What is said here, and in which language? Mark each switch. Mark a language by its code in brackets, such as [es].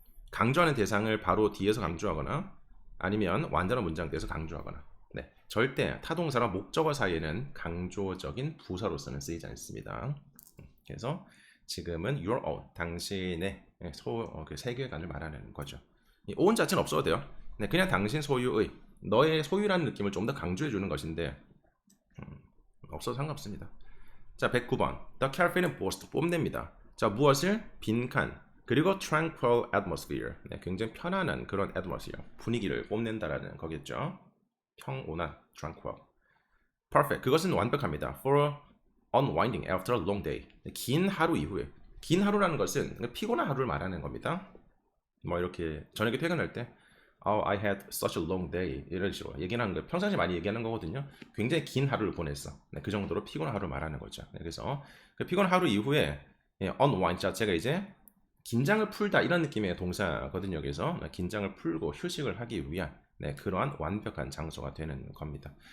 [ko] 강조하는 대상을 바로 뒤에서 강조하거나 아니면 완전한 문장 뒤에서 강조하거나 네, 절대 타동사랑 목적어 사이에는 강조적인 부사로서는 쓰이지 않습니다. 그래서 지금은 your own, 당신의 그 세계관을 말하는 거죠. 이 own 자체는 없어도 돼요. 네, 그냥 당신 소유의, 너의 소유라는 느낌을 좀 더 강조해 주는 것인데 없어도 상관없습니다. 자, 109번. [en] The carefully boast, [ko] 뽐냅니다. 자, 무엇을? 빈칸. 그리고 [en] tranquil atmosphere. [ko] 네, 굉장히 편안한 그런 atmosphere, 분위기를 뽐낸다라는 거겠죠. 평온한, tranquil. Perfect. 그것은 완벽합니다. [en] For unwinding after a long day. [ko] 긴 하루 이후에. 긴 하루라는 것은 피곤한 하루를 말하는 겁니다. 뭐 이렇게 저녁에 퇴근할 때 [en] Oh, I had such a long day. [ko] 이런 식으로 얘기하는 거, 평상시에 많이 얘기하는 거거든요. 굉장히 긴 하루를 보냈어. 네, 그 정도로 피곤한 하루를 말하는 거죠. 네, 그래서 그 피곤한 하루 이후에 unwind 자체가 이제 긴장을 풀다 이런 느낌의 동사거든요. 그래서 긴장을 풀고 휴식을 하기 위한 네, 그러한 완벽한 장소가 되는 겁니다.